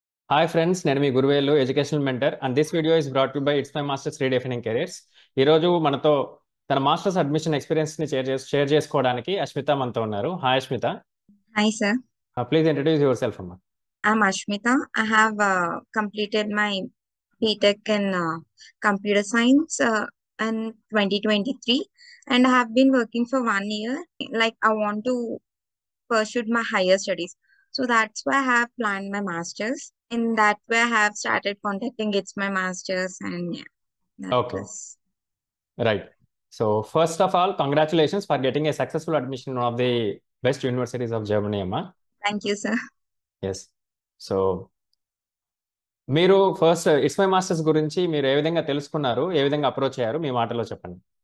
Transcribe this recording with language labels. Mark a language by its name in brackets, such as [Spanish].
[English] hi friends, [Telugu] నేను మీ [English] Guruvelu educational mentor and this video is brought you by it's my masters redefining careers. [Telugu] ఈ రోజు మనతో తన మాస్టర్స్ అడ్మిషన్ ఎక్స్పీరియన్స్ ని షేర్ చేసుకోవడానికి అశ్మిత మనతో ఉన్నారు. [English] Hi Ashmita, Hi, sir. Please introduce yourself అమ్మా. I'm Ashmita. I have completed my BTech in computer science in 2023, and I have been working for 1 year. Like, I want to pursue my higher studies. So that's why I have planned my master's. In that way, I have started contacting it's my master's, and yeah, that okay, was. Right. So first of all congratulations for getting a successful admission of the best universities of Germany అమ్మా. Thank you, sir. Yes. [Telugu] So మీరు first it's my masters గురించి మీరు ఏ విధంగా తెలుసుకున్నారు, ఏ విధంగా approach అయ్యారు, మీ మాటలో చెప్పండి.